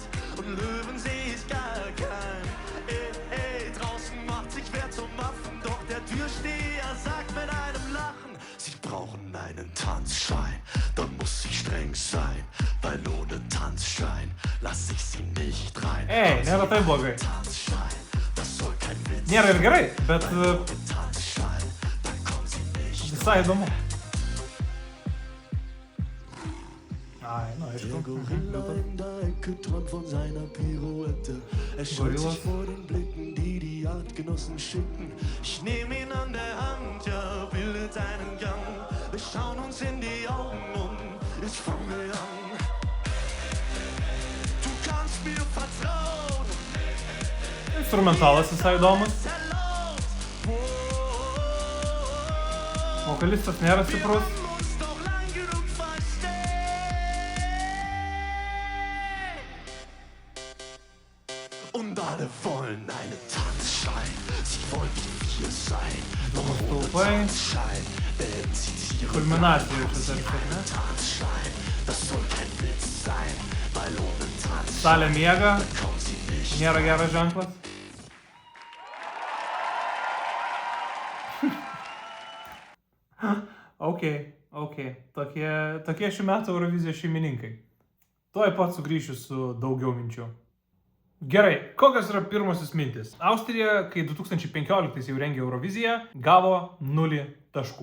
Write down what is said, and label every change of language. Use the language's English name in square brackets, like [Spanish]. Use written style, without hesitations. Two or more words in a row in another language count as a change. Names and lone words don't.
[German] Und Löwen seh ich gar kein. Draußen macht sich wer zum Affen, doch der Türsteher sagt mit einem Lachen: Sie brauchen einen Tanzschein, dann muss ich streng sein, weil ohne Tanzschein lass ich sie nicht rein. [Lithuanian] Nėra taip blogai. [German] Tanzschein, das soll kein Witz. [Lithuanian] Nėra ir gerai, bet [German] Tanzschein, dann kommen sie nicht. [Lithuanian] visai įdomu. Ai, na, [German] Der [Lithuanian] aišku. [German] Gorilla in der Ecke träumt von seiner Pirouette. Er scheut Gorillas. sich vor den Blicken, die die Artgenossen schicken. Ich nehm ihn an der Hand, ja, bildet einen Gang. Wir schauen uns in die Augen und ich fange an. Du kannst mir vertrauen. [Lithuanian] Instrumentalas visai įdomus. [German] Erlaubt. [Lithuanian] Vokalistas nėra stiprus. [German] Uns doch lang genug verstehen. Und alle wollen eine Tanzschein. Sie wollen wie wir sein. Doch [Lithuanian] Stulpai. [German] Tanzschein, zieht sich ihre [Lithuanian] Kulminacija čia tarsi, ne? [German] Tanzschein. Das soll kein Witz sein, weil ohne Tanzschein [Lithuanian] Salė miega, [German] kommt sie nicht. [Lithuanian] nėra geras ženklas. Ok. Tokie šių metų Eurovizijos šeimininkai. Tuoj pat sugrįšiu su daugiau minčių. Gerai, kokios yra pirmosios mintis? Austrija, kai 2015 jau rengė Euroviziją, gavo 0 taškų.